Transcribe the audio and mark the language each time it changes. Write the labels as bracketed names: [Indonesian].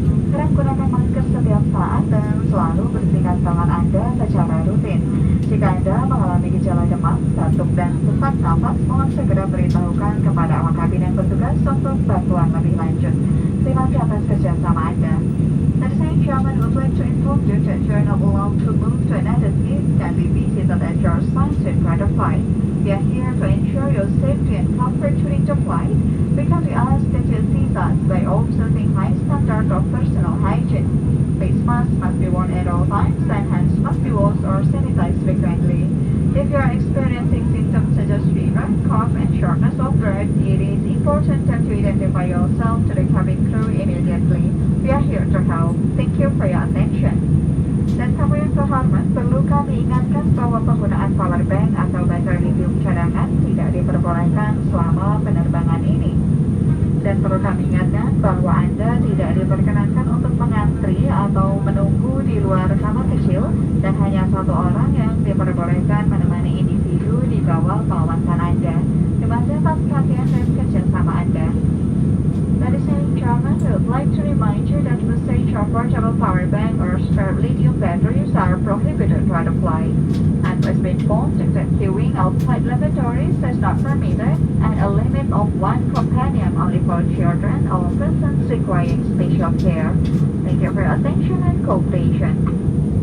[Indonesian] Kerap gunakan masker setiap saat dan selalu bersihkan tangan Anda secara rutin. Jika Anda mengalami gejala demam, batuk, dan sesak napas, mohon segera beritahukan kepada awak kabin yang bertugas untuk bantuan lebih lanjut. Terima kasih atas kerjasama Anda. [English] Ladies and gentlemen, we would like to inform you that you are not allowed to move to another seat and be seated at your assigned seat during the flight. We are here to ensure your safety and comfort during the flight. We kindly ask that you assist us by observing high standards of personal hygiene. Face masks must be worn at all times and hands must be washed or sanitized frequently. If you are experiencing symptoms such as fever, cough, and shortness of breath, it is important that you identify yourself to the cabin crew immediately. We are here to help. Thank you for your attention. [Indonesian] Dan tamu yang terhormat, perlu kami ingatkan bahwa penggunaan power bank atau baterai lithium cadangan tidak diperbolehkan selama penerbangan ini. Dan perlu kami ingatkan bahwa Anda tidak diperkenankan untuk mengantri atau menunggu di luar kamar kecil dan hanya satu orang yang diperbolehkan menemani individu di bawah pengawasan Anda. Terima kasih atas perhatian dan kerjasama Anda. [English] Ladies and gentlemen, we would like to remind you that usage of portable power bank or spare lithium batteries are prohibited during the flight. And has been informed that queuing outside lavatories is not permitted, and a limit of one companion only for children or persons requiring special care. Thank you for your attention and cooperation.